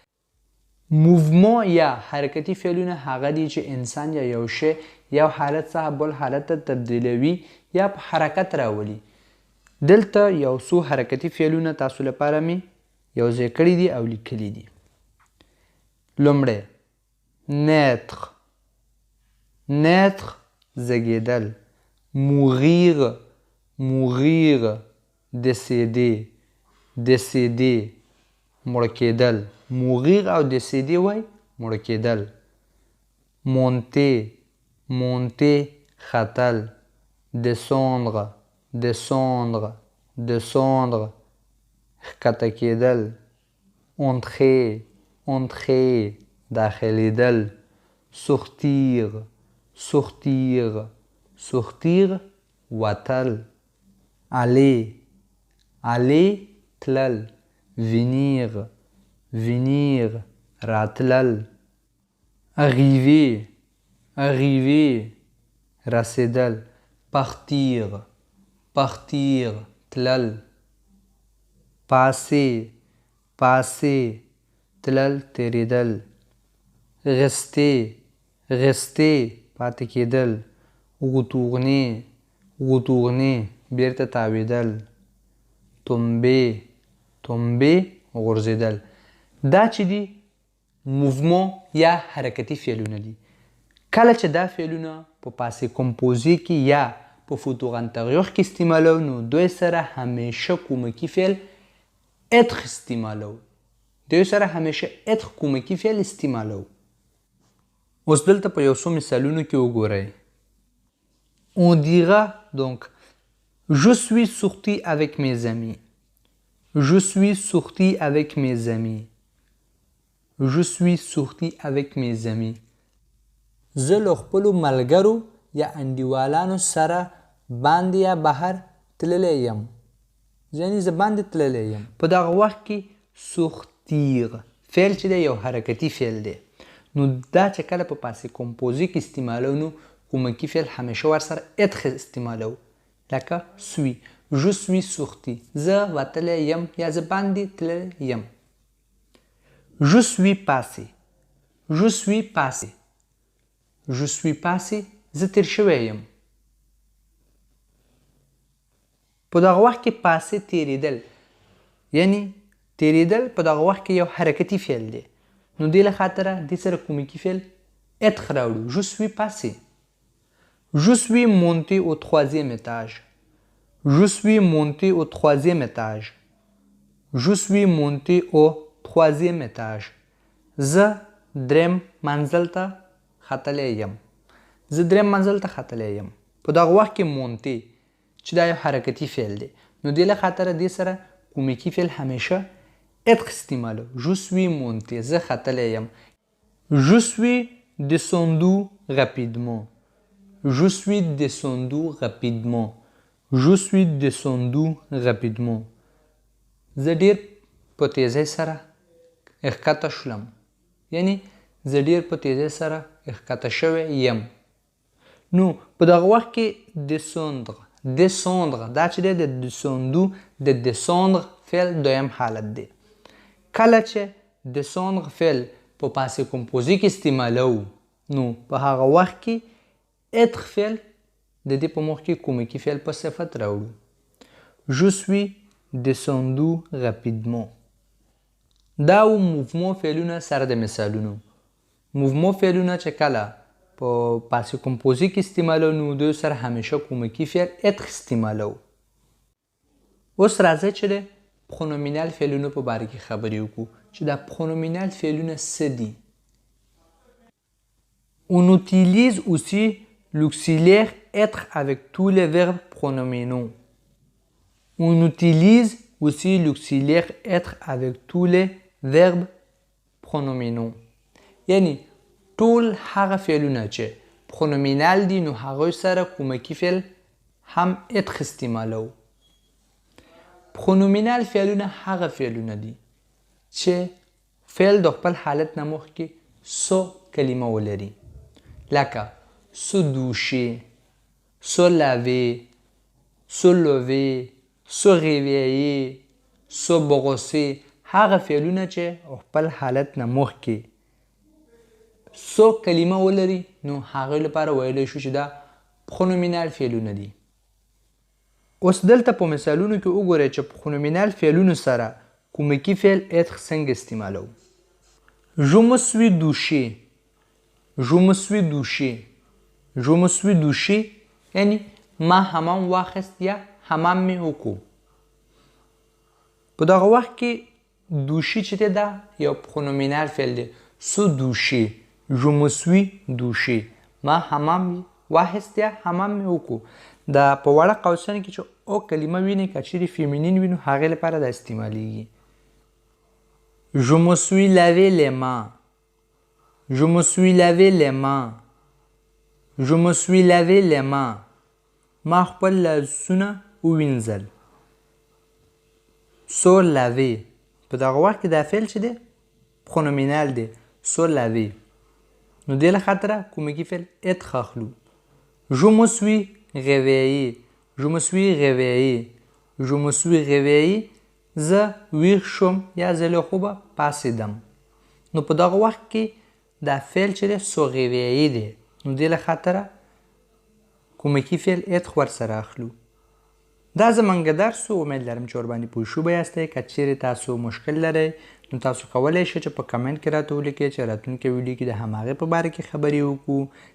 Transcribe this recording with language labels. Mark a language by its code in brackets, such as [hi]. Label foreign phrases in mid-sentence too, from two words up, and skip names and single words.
[ps] موومون یا حرکتي فعلونه هغه دي چې انسان یا یو شی یو حالت څخه بل حالت ته تبدیلوي یا په حرکت راولي دلته یو څو حرکتي فعلونه تاسو لپاره می یو ځای کړي دي او لیکلي دي لومړی [fr] naître naître [ps] زیږېدل [fr] mourir mourir décéder décéder [ps] مړه کېدل mourir او décéder وای مړه کېدل [fr] monter monter ختل descendre descendre descendre [ps] ښکته کېدل [fr] entrer entrer داخلېدل sortir sortir sortir وتل aller aller تلل venir venir راتلل arriver arriver رسېدل partir partir تلل passer passer [ps] تلل تېرېدل [fr] rester rester [ps] پاتې کېدل [fr] retourner retourner [ps] بیرته تاوېدل [fr] tomber tomber [ps] غورځېدل دا چې دي موومون یا حرکتي فعلونه دي کله چې دا فعلونه په پاسې کمپوزي کې یا په فوتور انتریور کې استعمالو نو دوی سره همیشه کومکي فعل être استعمالو دوی سره همیشه être کومکي فعل استعمالو اوس دلته په یو څو مثالونو کې وګورئ [fr] on dira donc je suis sorti avec mes amis je suis sorti avec mes amis je suis sorti avec mes amis [ps] زه له خپلو ملګرو یا انډیوالانو سره باندې یا بهر تللی یم یعنې زه باندې تللی یم په دغه وخت کې sortir فعل چې دی یو حرکتي فعل دی نو دا چې کله په پاسې کمپوزي کې استعمالو نو کومکي فعل همیشه ورسره être استعمالو لکه سوی. [fr] je suis sorti. [ps] زه وتلی یم یا زه باندې تللی یم. [fr] je suis passé. je suis passé. je suis passé. [ps] زه تیر شوی یم. په دغه وخت کې پاسې تیریدل یعنی تیریدل په دغه وخت کې یو حرکتي فعل دی. نو دې له خاطره دې سره کومکی فعل être راوړو. [fr] je suis passé. je suis monté au 3e étage. je suis monté au 3e étage. je suis monté au 3e étage. [ps] زه دریم منزل ته ختلی یم. زه دریم منزل ته ختلی یم. په دغه وخت کې مونتی چې دا یو حرکتي فعل دی. نو دې له خاطره دې سره کومکی فعل همیشه être استعمالو. [fr] je suis monté. [ps] زه ختلی یم. [fr] je suis descendu rapidement. je suis descendu rapidement. je suis descendu rapidement. [ps] زه ډیر په تیزۍ سره ښکته شولم. یعنی زه ډیر په تیزۍ سره ښکته شوی یم. نو په دغه وخت کې descendre دا چې دی د descendu د descendre فعل دویم حالت دی. کله چې descendre فعل په پاسې کمپوزي کې استعمالوو نو په هغه وخت کې être فعل د دې په مخ کې کومکی فعل په صفت راوړو. je suis descendu rapidement. دا و موومو فعلونه سره د مثالونو. موومو فعلونه چې کله په پاسې کمپوزي کې استعمالو نو دوی سره همیشه کومکی فعل être استعمالو. اوس راځئ چې د پرونومینال فعلونو په باره کې خبرې وکړو چې دا پرونومینال فعلونه څه دي. [fr] On utilise aussi l'auxiliaire être avec tous les verbes pronominaux. On utilise aussi l'auxiliaire être avec tous les verbes pronominaux. [ps] یعنی ټول هغه فعلونه چې پرونومینال دي نو هغوی سره کومکی فعل هم être استعمالو. پرونومینال فعلونه هغه فعلونه دي چې فعل د خپل حالت نه مخکې سو کلمه ولري. [fr] لکه se doucher, se laver, se lever, se réveiller, se brosser. [ps] هغه فعلونه چې خپل حالت نه مخکې سو کلمه ولري نو هغه لپاره ویلی شو چې دا پرونومینال فعلونه دي. اوس دلته په مثالونو کې وګورئ چې پرونومینال فعلونو سره کومکی فعل être څنګه استعمالو. [fr] je me suis douché. je me suis douché. je me suis douché [ps] یعنی ما حمام واخیست یا حمام مې وکړو. په دغه وخت کې دوشي چې دی دا یو پرونومینال فعل دی. [fr] se doucher. je me suis douché. [ps] ما حمام واخیست یا حمام مې وکړو. دا په وړه قوسین کې چې او کلمه ویني که چیرې فیمینین وي نو هغې لپاره دا استعمالیږي. [fr] je me suis lavé les mains. je me suis lavé les mains. je me suis lavé les mains. [ps] ما خپل لاسونه ووینځل. [fr] se laver [ps] په دغه وخت کې دا فعل چې دی پرونومینال دی. [fr] se laver [ps] نو دې له خاطره کومکی فعل être اخلو. [fr] je me suis réveillé. je me suis réveillé. je me suis réveillé. [ps] زه ویښ شوم یا زه له خوبه پاڅېدم. نو په دغه وخت کې دا فعل چې دی [fr] se réveiller [ps] دی. نو دې له خاطره کومکی فعل être ورسره اخلو. دا زمونږ درس و. امید لرم چې ورباندې پوه شوی یاستئ. که چیرې تاسو مشکل لرئ نو تاسو کولی شئ چې په کمنټ کې راته ولیکئ چې راتلونکي ویډیو کې د هماغې په باره کې خبرې وکړو.